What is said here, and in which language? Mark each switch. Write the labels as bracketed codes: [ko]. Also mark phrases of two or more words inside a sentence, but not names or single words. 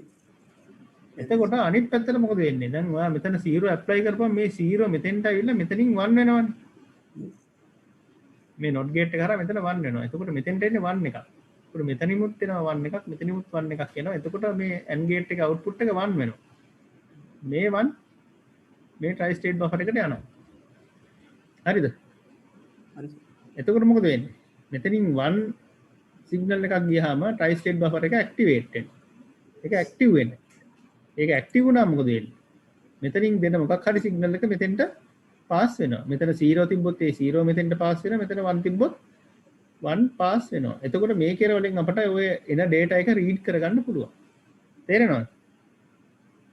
[si] එතකොට අනිත් පැත්තට මොකද වෙන්නේ? දැන් ඔයා මෙතන 0 apply කරපුවම මේ 0 මෙතෙන්ට ඇවිල්ලා මෙතනින් 1 වෙනවනේ. මේ [en] not gate [si] එක හරහා මෙතන 1 වෙනවා. එතකොට මෙතෙන්ට එන්නේ 1 එකක්. එතකොට මෙතනිමුත් එනවා 1 එකක්, මෙතනිමුත් 1 එකක් එනවා. එතකොට මේ [en] AND gate [si] එක output එක 1 වෙනවා. මේ 1 මේ [en] tri-state buffer [si] එකට යනවා. හරිද? හරි. එතකොට මොකද වෙන්නේ? මෙතනින් 1 signal එකක් ගියාම [en] tri-state buffer [si] එක activate වෙනවා. ඒක active වෙන්නේ. ඒක active වුණාම මොකද වෙන්නේ? මෙතනින් දෙන මොකක් හරි signal එක මෙතෙන්ට පාස් වෙනවා. මෙතන 0 තිබ්බොත් ඒ 0 මෙතෙන්ට පාස් වෙනවා. මෙතන 1 තිබ්බොත් 1 පාස් වෙනවා. එතකොට මේ කෙරවලින් අපට ඔය එන data එක read කරගන්න පුළුවන්. තේරෙනවද?